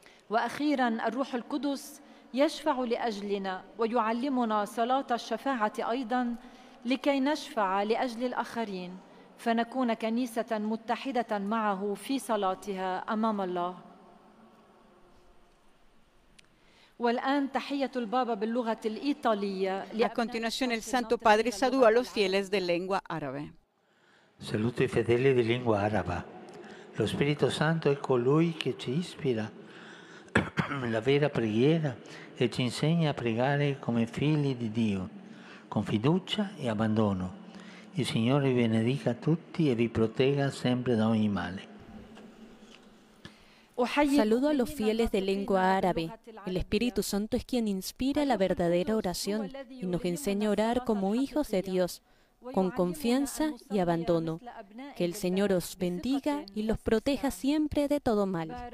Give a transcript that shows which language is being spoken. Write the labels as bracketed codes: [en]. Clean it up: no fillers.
[ar] وأخيراً الروح القدس يشفع لأجلنا ويعلمنا صلاة الشفاعة أيضاً لكي نشفع لأجل الآخرين فنكون كنيسة متحدة معه في صلاتها أمام الله. والآن تحية البابا باللغة الإيطالية. [es] A continuación, el Santo Padre saluda a los fieles de lengua árabe. [it] Saluto i fedeli di lingua araba. Lo Spirito Santo è colui che ci ispira la vera preghiera e ci insegna a pregare come figli di Dio, con fiducia e abbandono. Il Signore vi benedica tutti e vi protegga sempre da ogni male. [es] Saludo a los fieles de lengua árabe. El Espíritu Santo es quien inspira la verdadera oración y nos enseña a orar como hijos de Dios, con confianza y abandono. Que el Señor os bendiga y los proteja siempre de todo mal.